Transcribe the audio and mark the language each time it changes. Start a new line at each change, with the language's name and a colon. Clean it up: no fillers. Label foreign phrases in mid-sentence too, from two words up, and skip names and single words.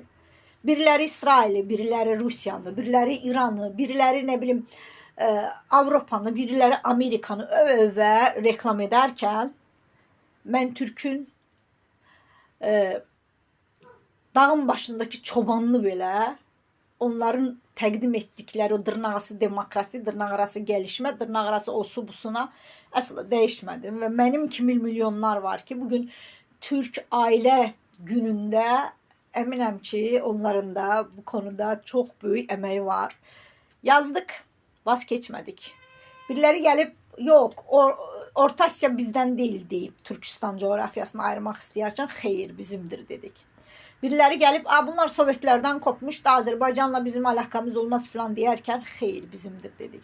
Turkish: Birileri İsrail'i, birileri Rusya'nı, birileri İran'ı, birileri ne bileyim Avrupa'nı, birileri Amerika'nı öve reklam ederken ben Türk'ün dağın başındaki çobanlı
Azerbaijani: belə onların təqdim etdikləri o dırnaqarası demokrasi, dırnaqarası gəlişmə, dırnaqarası osu busuna əsla dəyişmədim. Və mənim kimi milyonlar var ki, bugün Türk ailə günündə əminəm ki, onların da bu konuda çok büyük əməyi var. Yazdık, vazgeçmədik. Biriləri gəlib, yok, Orta Asya bizden değil deyip Türkistan coğrafyasını ayırmaq istəyərkən xeyr bizimdir dedik.
Turkish: Birileri gelip bunlar Sovyetlerden kopmuş da Azerbaycan'la bizim alakamız olmaz falan diyerken hayır bizimdir dedik.